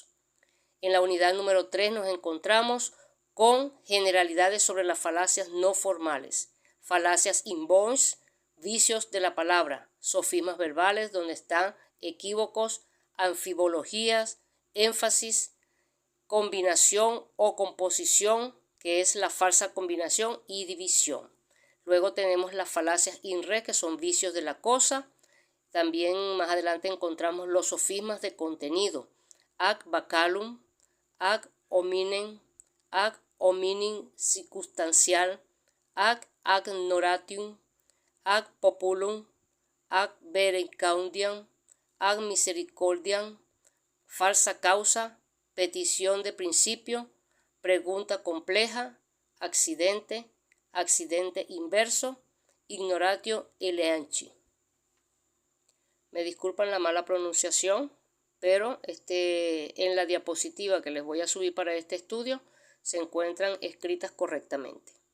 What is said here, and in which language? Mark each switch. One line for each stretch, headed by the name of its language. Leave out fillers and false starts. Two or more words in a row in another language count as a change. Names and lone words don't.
Spanish: En la unidad número 3 nos encontramos con generalidades sobre las falacias no formales, falacias inbounds, vicios de la palabra, sofismas verbales donde están equívocos, anfibologías, énfasis, combinación o composición, que es la falsa combinación, y división. Luego tenemos las falacias
Latin: in re,
Spanish: que son vicios de la cosa. También más adelante encontramos los sofismas de contenido,
Latin: ac bacalum, ac hominem, ac hominem circunstancial, ac ignoratium, ac populum, ac verecaudiam, ac misericordiam,
Spanish: falsa causa, petición de principio, pregunta compleja, accidente, accidente inverso,
Latin: ignoratio eleanci.
Spanish: Me disculpan la mala pronunciación, pero en la diapositiva que les voy a subir para este estudio se encuentran escritas correctamente.